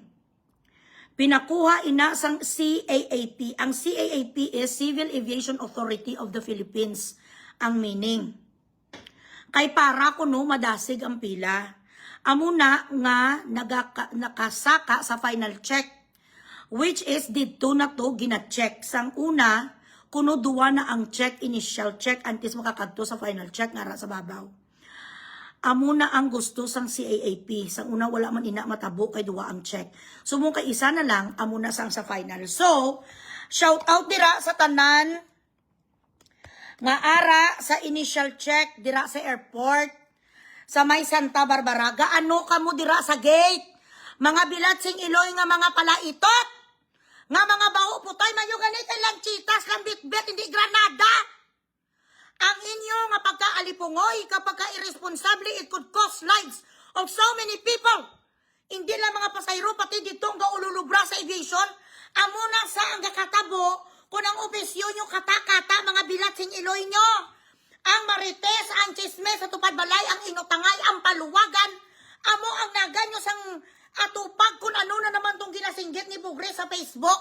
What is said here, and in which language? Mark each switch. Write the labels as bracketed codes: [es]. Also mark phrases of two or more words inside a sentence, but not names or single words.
[hil] Pinakuha ina sang CAAP. Ang CAAP is Civil Aviation Authority of the Philippines. Ang meaning. Kay para kuno madasig ang pila. Amo na nga nakasaka sa final check. [en] Which is [hil] dito na to gina-check. Sang una, kuno duwa na ang check, [en] initial check, [hil] antes makakadto sa [en] final check [hil] nga sa babaw. Amo na ang gusto sang CAAP. Sang una wala man ina matabo kay duwa ang check. So mong kay isa na lang, amo na sang sa final. So, [en] shout out [hil] dira sa tanan nga ara sa [en] initial check [hil] dira sa airport sa may Santa Barbara. Gaano kamo dira sa gate? Mga bilatsing iloy nga mga palaitot. Nga mga baho putay, mayo ganit lang chitas, lang bitbit, hindi granada. Ang inyo nga pagkaalipungoy, kapag ka-irresponsable, [en] it could cost lives of so many people. [hil] Hindi lang mga pasayro, pati ditong gaululubra sa aviation, amuna sa ang kakatabo, kung ang opisyon nyo kata-kata, mga bilatsing iloy nyo. Ang marites, ang chismes, sa tupad balay, ang inutangay, ang paluwagan, amo ang naganyo sang atupag kung ano na naman tong ginasinggit ni Bugre sa Facebook.